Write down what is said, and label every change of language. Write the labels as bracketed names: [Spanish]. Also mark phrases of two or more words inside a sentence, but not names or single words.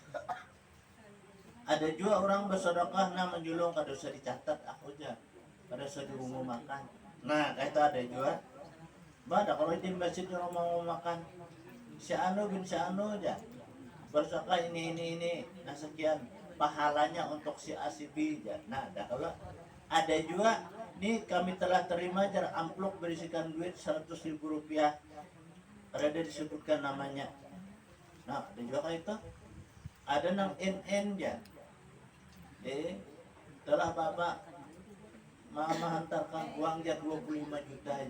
[Banjar] Ada juga orang bersedekah nang menjulung kada usah dicatat aku aja. Kada usah diumumkan. Nah, kayak itu ada juga. Bada kalau di masjid orang mau makan si anu bin si anu aja. [Indonesian] Bersedekah ini. Nah, sekian pahalanya untuk si A si B aja. Nah, kalau ada juga nih kami telah terima jar amplop berisikan duit 100.000 rupiah. Ada disebutkan namanya. [Banjar] Nah, ada juga kayak itu. Ada nang NN ya. [Indonesian] Telah Bapak Mama hantarkan uang ya 25 juta aja.